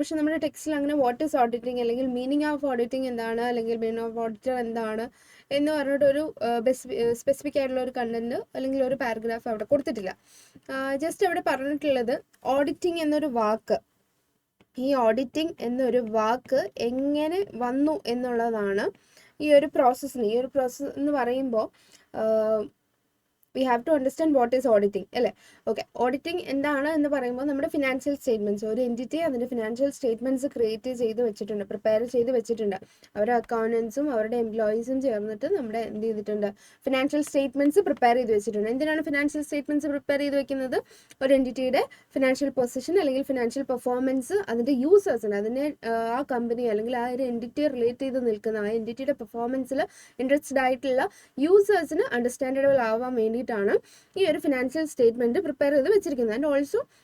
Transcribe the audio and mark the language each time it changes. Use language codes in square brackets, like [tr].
[ml] പക്ഷെ നമ്മുടെ ടെക്സ്റ്റിൽ അങ്ങനെ വാട്ട് ഈസ് ഓഡിറ്റിംഗ് അല്ലെങ്കിൽ മീനിങ് ഓഫ് ഓഡിറ്റിംഗ് എന്താണ് അല്ലെങ്കിൽ മീനിങ് ഓഫ് ഓഡിറ്റർ എന്താണ് എന്ന് പറഞ്ഞിട്ടൊരു സ്പെസിഫിക് ആയിട്ടുള്ള ഒരു കണ്ടന്റ് അല്ലെങ്കിൽ ഒരു പാരഗ്രാഫ് അവിടെ കൊടുത്തിട്ടില്ല. ജസ്റ്റ് അവിടെ പറഞ്ഞിട്ടുള്ളത് ഓഡിറ്റിംഗ് എന്നൊരു വാക്ക്, ഈ ഓഡിറ്റിംഗ് എന്നൊരു വാക്ക് എങ്ങനെ വന്നു എന്നുള്ളതാണ്. ഈ ഒരു പ്രോസസ്സ് എന്ന് പറയുമ്പോൾ [en] we have to understand what is auditing [ml] അല്ലേ. ഓക്കെ, ഓഡിറ്റിംഗ് എന്താണ് എന്ന് പറയുമ്പോൾ നമ്മുടെ ഫിനാൻഷ്യൽ സ്റ്റേറ്റ്മെൻറ്റ്സ്, ഒരു എൻറ്റിറ്റി അതിൻ്റെ ഫിനാൻഷ്യൽ സ്റ്റേറ്റ്മെൻറ്റ്സ് പ്രിപ്പയർ ചെയ്ത് വെച്ചിട്ടുണ്ട്. അവരുടെ അക്കൗണ്ടൻസും അവരുടെ എംപ്ലോയീസും ചേർന്നിട്ട് നമ്മുടെ എന്ത് ചെയ്തിട്ടുണ്ട്, ഫിനാൻഷ്യൽ സ്റ്റേറ്റ്മെൻറ്റ്സ് പ്രിപ്പയർ ചെയ്ത് വെച്ചിട്ടുണ്ട്. എന്തിനാണ് ഫിനാൻഷ്യൽ സ്റ്റേറ്റ്മെൻറ്റ്സ് പ്രിപ്പയർ ചെയ്ത് വെക്കുന്നത്? ഒരു എൻറ്റിറ്റിയുടെ ഫിനാൻഷ്യൽ പൊസിഷൻ അല്ലെങ്കിൽ ഫിനാൻഷ്യൽ പെർഫോമൻസ്, അതിൻ്റെ യൂസേഴ്സിന്, അതിനെ ആ കമ്പനി അല്ലെങ്കിൽ ആ ഒരു എൻറ്റിറ്റിയെ റിലേറ്റ് ചെയ്ത് നിൽക്കുന്ന ആ എൻറ്റിറ്റിയുടെ പെർഫോമൻസിൽ ഇൻട്രസ്റ്റഡ് ആയിട്ടുള്ള യൂസേഴ്സിന് അണ്ടർസ്റ്റാൻഡബിൾ ആവാൻ വേണ്ടിയിട്ടാണ് ഈ ഒരു ഫിനാൻഷ്യൽ സ്റ്റേറ്റ്മെൻറ്റ് പ്രിപ്പയർ ചെയ്ത് വെച്ചിരിക്കുന്നത്. And also